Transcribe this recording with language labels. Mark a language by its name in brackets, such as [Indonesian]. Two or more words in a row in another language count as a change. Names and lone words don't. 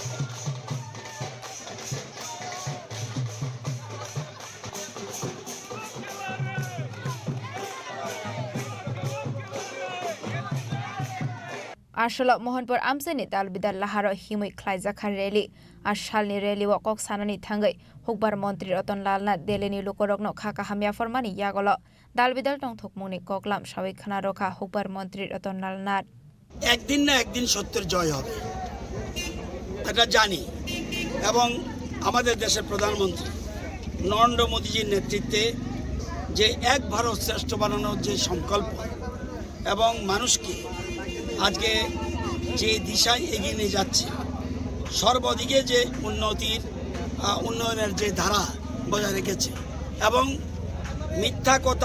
[Kok Borok] Ashalo Mohanpur amsani dalbidal laharo himui khlaijaka rally ashalni rally wa kok sanani thangai hukbar mantri Ratonlal Nath Delhi ni lukorokno khaka hamya formani yagolo dalbidal tongthokmuni koklam sabai khana rokha hukbar mantri Ratonlal Nath [Bangla] একদিন না একদিন সত্যের জয় হবে এটা জানি এবং আমাদের দেশের প্রধানমন্ত্রী নরেন্দ্র মোদীজির নেতৃত্বে যে এক ভারত শ্রেষ্ঠ বানানোর যে সংকল্প এবং মানুষকে আজকে যে দিশায় এগিয়ে নিয়ে যাচ্ছে সর্বদিকে যে উন্নয়নের যে ধারা বজায় রেখেছে এবং মিথ্যা কথা